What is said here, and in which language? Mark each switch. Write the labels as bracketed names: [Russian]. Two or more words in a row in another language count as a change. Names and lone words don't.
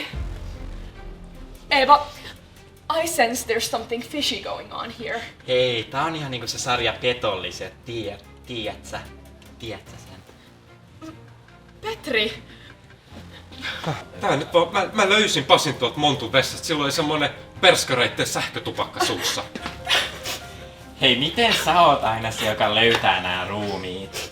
[English] Eva, I sense there's something fishy going on here. [Finnish] Hei, tää on ihan niinku se sarja Petolliset, tiedätkö sen? Petri! Tää nyt vaan, mä löysin Pasin tuolta Montun vessasta. Silloin oli semmonen perskareitten sähkötupakka suussa. Hei, miten sä oot aina se, joka löytää nää ruumiit?